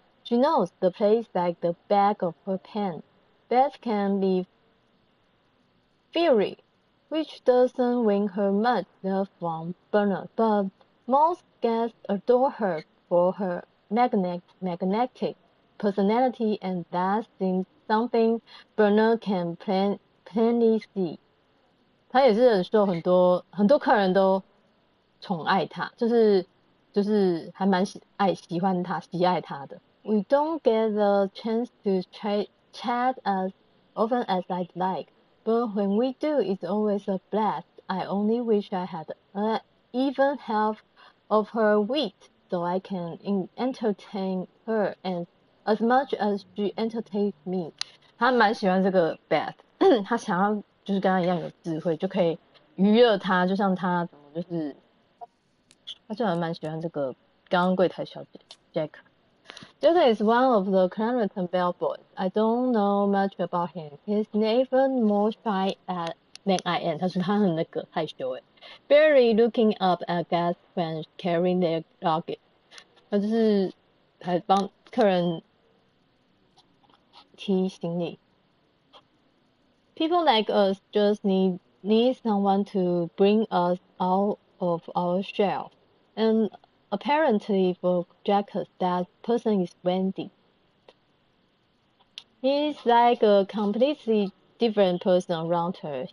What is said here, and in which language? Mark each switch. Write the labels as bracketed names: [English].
[English] She knows the place like the back of her hand. Beth can be fiery, which doesn't win her much love from Bernard, but most guests adore her for her magnetic personality, and that seems something Bernard can plainly see. [Chinese] 他也是很受很多客人都宠爱他，就是还蛮喜爱他的。 [English] We don't get the chance to chat as often as I'd like, but when we do, it's always a blast. I only wish I had even half of her wit, so I can entertain her as much as she entertains me. [Chinese] 他蛮喜欢这个 Beth， 他想要就是跟他一样有智慧，就可以娱乐他，就像他怎么就是他就还蛮喜欢这个刚刚柜台小姐 Jack. [English] Jack is one of the Clarendon bellboys. I don't know much about him. He's even more shy than I am. [Chinese] 他说他很那个害羞诶 [English] barely looking up at guests when carrying their luggage. [Chinese] 他就是还帮客人提行李。 [English] People like us just need someone to bring us out of our shell. And apparently for Jack, that person is Wendy. He's like a completely different person around her.